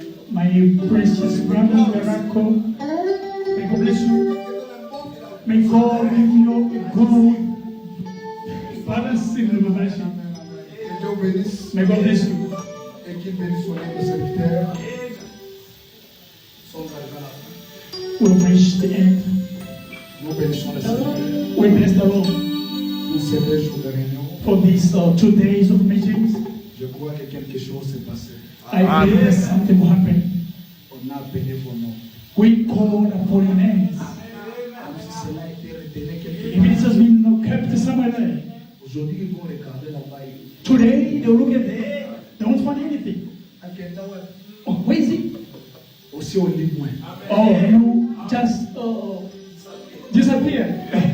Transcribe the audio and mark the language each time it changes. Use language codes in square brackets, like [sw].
[en] My precious brother Miracle, may God bless you. May God give you a good balance in the relationship. [fr] Que Dieu bénisse [en] May God bless you. [fr] et qu'il bénisse son âme de serviteur. Son arrivé à la fin. [en] We'll reach the end. [fr] Nous bénissons le Seigneur [en] We bless the Lord [fr] pour ces 2 jours de réunion. [en] for these 2 days of meetings. [fr] Je crois que quelque chose s'est passé. [en] I believe that something will happen. [fr] On a appelé vos noms. [en] We call upon your names. [fr] Comme si cela a été retenu quelque [en] If it has been kept somewhere there, Today, they look at there, they don't find anything. Oh, where is it? Oh, you just disappear.